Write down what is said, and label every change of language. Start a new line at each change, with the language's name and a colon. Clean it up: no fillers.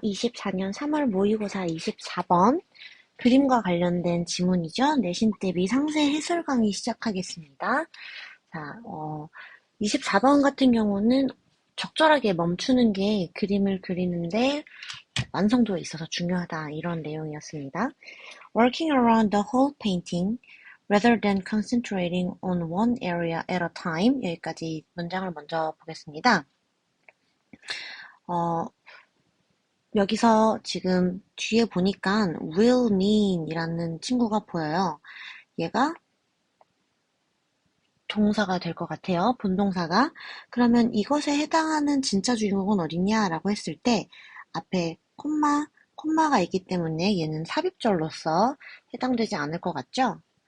Korean: 24년 3월 모의고사 24번 그림과 관련된 지문이죠. 내신 대비 상세 해설 강의 시작하겠습니다. 자, 24번 같은 경우는 적절하게 멈추는 게 그림을 그리는데 완성도에 있어서 중요하다 이런 내용이었습니다.
English: Working around the whole painting rather than concentrating on one area at a time 여기까지 문장을 먼저 보겠습니다.
Korean: 어, 여기서 지금 뒤에 보니까 will mean 이라는 친구가 보여요. 얘가 동사가 될 것 같아요. 본동사가. 그러면 이것에 해당하는 진짜 주인공은 어딨냐라고 했을 때 앞에 콤마가 있기 때문에 얘는 삽입절로서 해당되지 않을 것 같죠?